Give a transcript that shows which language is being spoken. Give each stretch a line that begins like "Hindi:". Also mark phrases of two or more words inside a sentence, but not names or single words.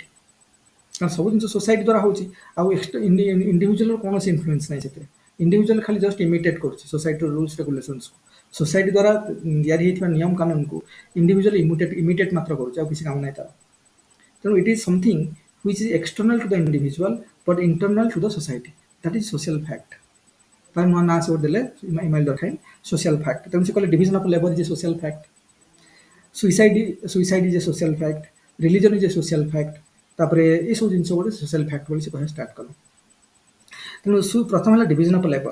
Odia: କାରଣ ସବୁ ଜିନିଷ ସୋସାଇଟି ଦ୍ୱାରା ହେଉଛି, ଆଉ ଇଣ୍ଡିଭିଜୁଆଲର କୌଣସି ଇନଫ୍ଲୁଏନ୍ସ ନାହିଁ ସେଥିରେ। ଇଣ୍ଡିଭିଜୁଆଲ ଖାଲି
English: just imitate
Odia: କରୁଛି
English: societyର rules regulationsକୁ।
Odia: ସୋସାଇଟି ଦ୍ୱାରା ତିଆରି ହେଇଥିବା ନିୟମ କାନୁନକୁ ଇଣ୍ଡିଭିଜୁଆଲ ଇମିଟେଟ୍ ମାତ୍ର କରୁଛି, ଆଉ କିଛି କାମ ନାହିଁ ତାର।
English: ତେଣୁ it is something which is external to the individual but internal to the society. That is social fact.
Odia: ତାର ନୂଆ ନାଁ ସେ ଦେଲେ ଇମାଇଲ ଡରଖାଇମ୍
English: social fact.
Odia: ତେଣୁ ସେ କହିଲେ
English: division of labour is a social fact, suicide is a social fact, religion is a social fact.
Odia: ତାପରେ ଏସବୁ ଜିନିଷ ଗୋଟେ
English: social fact
Odia: ବୋଲି ସେ କହିବା ଷ୍ଟାର୍ଟ କଲେ। ତେଣୁ ପ୍ରଥମ ହେଲା
English: division of labour.